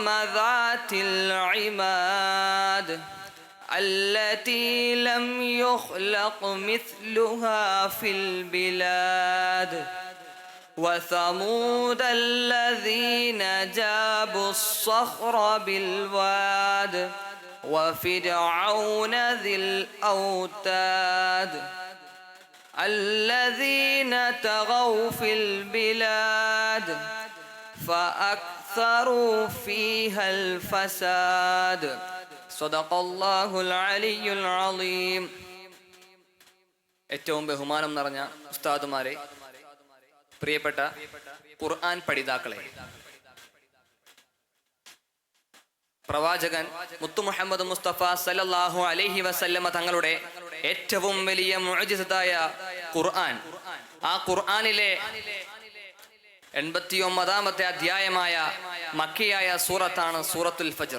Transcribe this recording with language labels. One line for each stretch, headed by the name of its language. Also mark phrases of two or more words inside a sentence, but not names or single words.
Arabic: ذات العماد التي لم يخلق مثلها في البلاد وثمود الذين جابوا الصخر بالواد وفرعون ذي الأوتاد الذين طغوا في البلاد فأكثروا فيها الفساد. صدق الله العلي العظيم.
Malayalam: ഏറ്റവും ബഹുമാനം നിറഞ്ഞ ഉസ്താദുമാരെ, പ്രിയപ്പെട്ട ഖുർആൻ പഠിതാക്കളെ, പ്രവാചകൻ മുത്തു മുഹമ്മദ് മുസ്തഫ
Arabic: صلى الله عليه وسلم
Malayalam: തങ്ങളുടെ ഏറ്റവും വലിയ മുഅ്ജിസത്തായ ഖുർആൻ, ആ ഖുർആനിലെ 89-ാമത്തെ അധ്യായമായ മക്കിയായ സൂറത്താണ് സൂറത്തുൽ ഫജ്ർ.